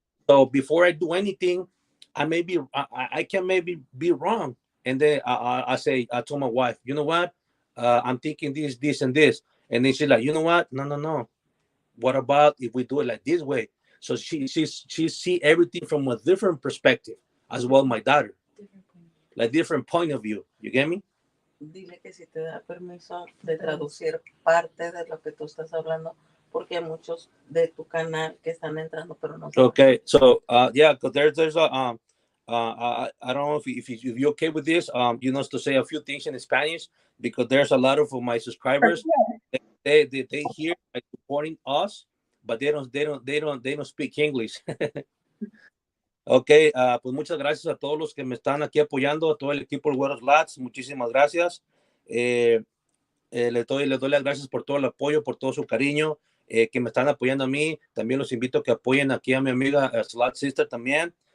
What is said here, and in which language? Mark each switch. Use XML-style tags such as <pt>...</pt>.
<en>So before I do anything, I can maybe be wrong, and then I say I told my wife, you know what, I'm thinking this and this, and then she's like, you know what, no no no, what about if we do it like this way? So she see everything from a different perspective as well. My daughter, like different point of view. You get me?</en> <es>Dile que si te da permiso de traducir parte de lo que tú estás hablando, porque hay muchos de tu canal que están entrando, pero no saben.</es> <en>Okay, so yeah, because there's a I don't know if you're okay with this, to say a few things in Spanish, because there's a lot of my subscribers, they hear like supporting us, but they don't speak English.</en> <es>Okay, pues muchas gracias a todos los que me están aquí apoyando, a todo el equipo del Güeros Lats, muchísimas gracias. Eh, les doy las gracias por todo el apoyo, por todo su cariño, que me están apoyando a mí. También los invito a que apoyen aquí a mi amiga Slot Sister también.</es>